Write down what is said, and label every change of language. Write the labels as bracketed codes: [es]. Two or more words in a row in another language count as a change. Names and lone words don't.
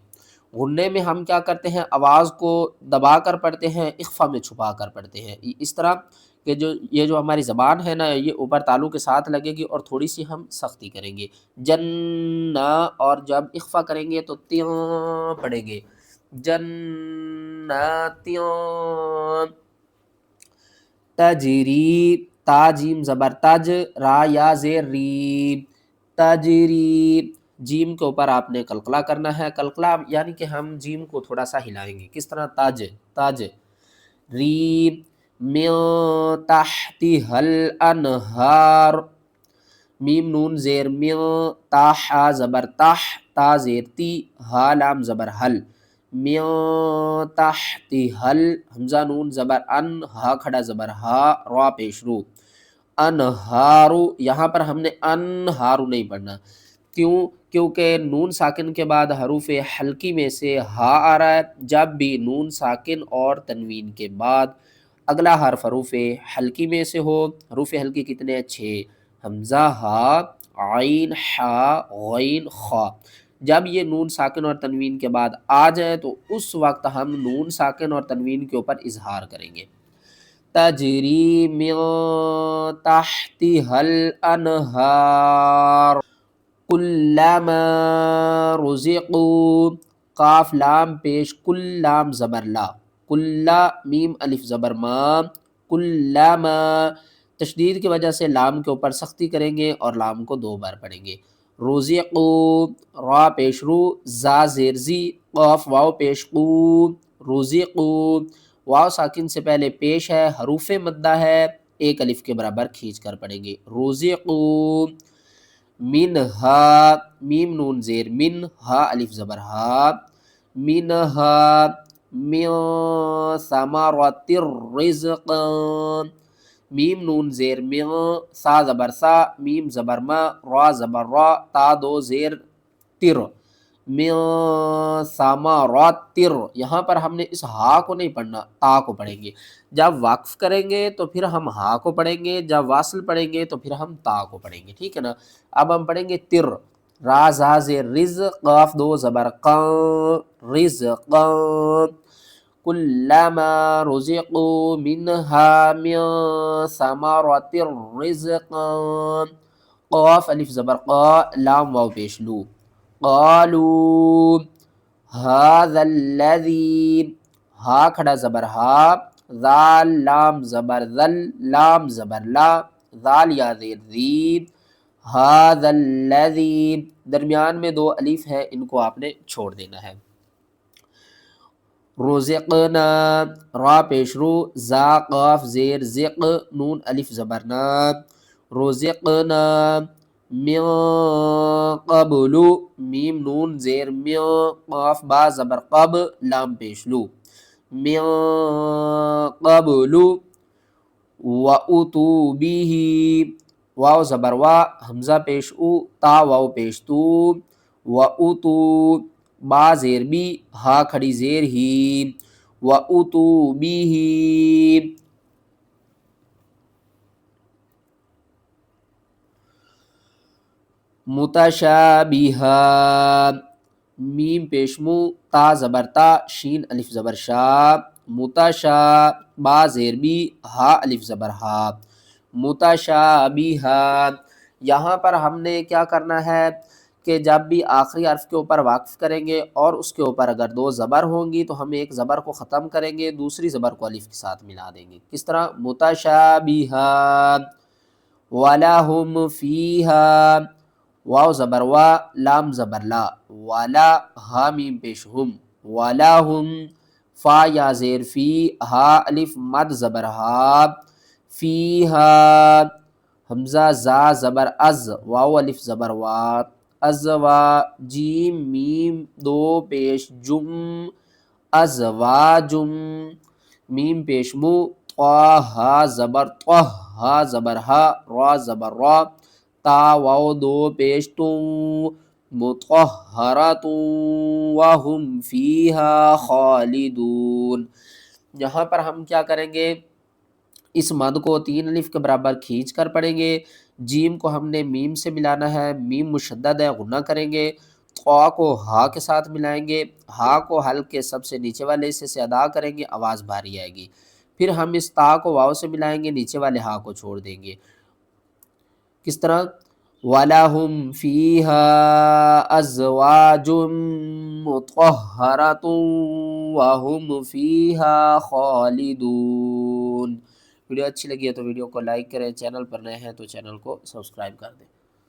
[ur] غنے میں ہم کیا کرتے ہیں، آواز کو دبا کر پڑھتے ہیں، اخفا میں چھپا کر پڑھتے ہیں، اس طرح کہ یہ جو ہماری زبان ہے نا یہ اوپر تالو کے ساتھ لگے گی اور تھوڑی سی ہم سختی کریں گے، جنہ، اور جب اخفا کریں گے تو تیاں پڑھیں گے، جناتیاں، تجری، تا جیم زبر تج، را یا زیر ری، تجری، جیم کے اوپر آپ نے قلقلہ کرنا ہے، قلقلہ یعنی کہ ہم جیم کو تھوڑا سا ہلائیں گے، کس طرح، تاج، تاج، ری، [ar] من تحتها الانہار، [ur] میم نون زیر من، تا حا زبر تح، تا زیر تی، ہا لام زبر حل، [ar] من تحتها، [ur] حمزہ نون زبر ان، ہا کھڑا زبر ہا، را پیش رو، انہارو، یہاں پر ہم نے انہارو نہیں پڑھنا، کیوں؟ کیونکہ نون ساکن کے بعد حروف حلقی میں سے ہا آ رہا ہے، جب بھی نون ساکن اور تنوین کے بعد اگلا حرف حروف حلقی میں سے ہو، حروف حلقی کتنے ہیں؟ 6، حمزہ، ہا، عین، حا، غین، خا، جب یہ نون ساکن اور تنوین کے بعد آ جائے تو اس وقت ہم نون ساکن اور تنوین کے اوپر اظہار کریں گے، [ar] تجری من تحتها الانہار، کلما رزقوا، [ur] قاف لام پیش، کل لام زبر لا، کلا، میم الف زبر ما، کلما، تشدید کی وجہ سے لام کے اوپر سختی کریں گے اور لام کو 2 بار پڑھیں گے، رزقوا، را پیش رو، زا زیر زی، قاف واو پیش قو، رزقوا، واو ساکن سے پہلے پیش ہے، حروف مدہ ہے، 1 الف کے برابر کھینچ کر پڑھیں گے، رزقوا، منہا، میم نون زیر من، ہا الف زبر ہا، منہا، [ar] من ثمرات الرزق، [ur] میم نون زیر من، سا زبر سا، میم زبر ما، را زبر را، تا 2 زیر تر، [ar] من ثمرات تر، [ur] یہاں پر ہم نے اس ہا کو نہیں پڑھنا، تا کو پڑھیں گے، جب وقف کریں گے تو پھر ہم ہا کو پڑھیں گے، جب واصل پڑھیں گے تو پھر ہم تا کو پڑھیں گے، ٹھیک ہے نا۔ اب ہم پڑھیں گے تر، را زا زیر رز، قاف 2 زبر قان، رزقان، [ar] کلما رزقوا منها من ثمرات رزقا، [ur] قاف الف زبر قا، لام واو پیش لو، [ar] قالوا هذا الذي، [ur] ہا کھڑا زبر ہا، ذال لام زبر ذل، لام زبر لا، ذال یا زیر ذی، [ar] هذا الذي، [ur] درمیان میں 2 الف ہے، ان کو آپ نے چھوڑ دینا ہے، رزقنا، را پیش رو، زا قاف زیر زق، نون الف زبر نا، رزقنا، [ar] من قبل، [ur] میم نون زیر من، قاف با زبر قب، لام پیش لو، [ar] من قبل، وَأُتُوا بِهِ، [ur] واو زبر وا، حمزہ پیش او، تا واو پیش تو، وَأُتُوا، با زیر بی، ہا کھڑی زیر ہی، [ar] وَأُتُوا بِهِ، [ur] متشابہا، میم پیش مو، تا زبر تا، شین الف زبر شا، متشا، با زیر بی، ہا الف زبر ہا، متشابہا، یہاں پر ہم نے کیا کرنا ہے کہ جب بھی آخری حرف کے اوپر واقف کریں گے اور اس کے اوپر اگر 2 زبر ہوں گی تو ہم ایک زبر کو ختم کریں گے، دوسری زبر کو الف کے ساتھ ملا دیں گے، کس طرح، متشابہا، [ar] وَلَهُمْ فِيهَا، [ur] واو زبر وا، لام زبر لا، والا، ہا میم پیش ہم، وَلَهُمْ، فا یا زیر فی، ہا الف مد زبر ہا، فیہا، حمزہ زا زبر از، واو الف زبر وا، ازوا، جیم میم 2 پیش جم، ازواجم، میم پیش مو، طا ہا زبر طہ، ہا زبر ہا، را زبر را، تا واو 2 پیش توں، مطہرۃ [ar] وہم فیہا خالدون، [ur] یہاں پر ہم کیا کریں گے اس مد کو 3 الف کے برابر کھینچ کر پڑھیں گے۔ جیم کو ہم نے میم سے ملانا ہے، میم مشدد ہے، غنہ کریں گے۔ قا کو ہا کے ساتھ ملائیں گے، ہا کو حلق کے سب سے نیچے والے حصے سے ادا کریں گے، آواز بھاری آئے گی۔ پھر ہم اس تا کو واو سے ملائیں گے، نیچے والے ہا کو چھوڑ دیں گے۔ کس طرح؟ [ar] وَلَهُمْ فِيهَا أَزْوَاجٌ مُطَهَّرَةٌ وَهُمْ فِيهَا خَالِدُونَ۔ [ur] ویڈیو اچھی لگی ہے تو ویڈیو کو لائک کریں، چینل پر نئے ہیں تو چینل کو سبسکرائب کر دیں۔